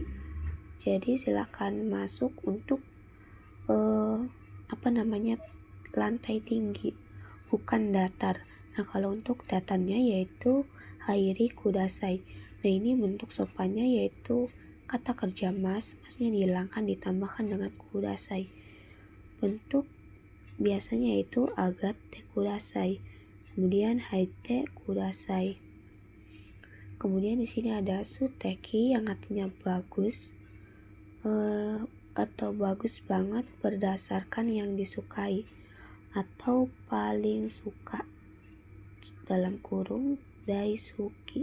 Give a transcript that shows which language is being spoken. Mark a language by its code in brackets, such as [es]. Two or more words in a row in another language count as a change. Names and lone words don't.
[id] Jadi silahkan masuk untuk lantai tinggi, bukan datar. Nah, kalau untuk datarnya yaitu [ja] 入り ください. [id] Nah, ini bentuk sopannya yaitu kata kerja masnya dihilangkan ditambahkan dengan kudasai. Bentuk biasanya yaitu [ja] あげて ください, [id] kemudian [ja] はいて ください. [id] Kemudian di sini ada suteki yang artinya bagus atau bagus banget berdasarkan yang disukai atau paling suka, dalam kurung daisuki.